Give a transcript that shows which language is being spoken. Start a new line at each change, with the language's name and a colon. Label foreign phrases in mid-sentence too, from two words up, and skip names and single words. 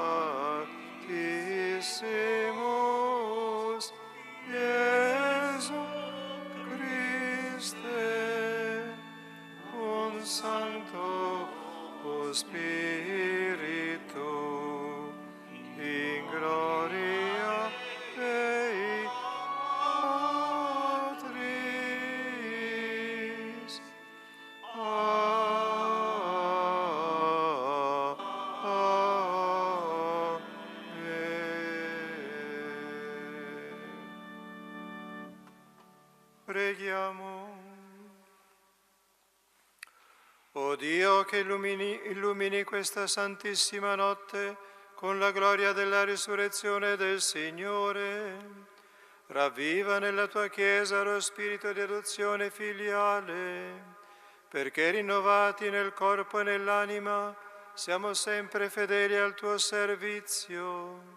Latin: Sanctissimus, Iesu Christe, un Sancto Spiritu, in gloria Dei Patris.
Italian: Preghiamo. O Dio che illumini questa santissima notte con la gloria della risurrezione del Signore, ravviva nella tua Chiesa lo spirito di adozione filiale, perché rinnovati nel corpo e nell'anima siamo sempre fedeli al tuo servizio.